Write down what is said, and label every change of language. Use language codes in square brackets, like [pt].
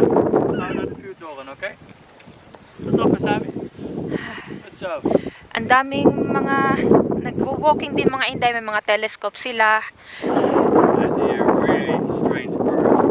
[nl] We gaan naar de vuurtoren, oké? Pas op, Sami. Goed zo. [tl] ang daming mga nagwo-walking din mga inday. May mga telescope sila. [en] That's here, really strange bird.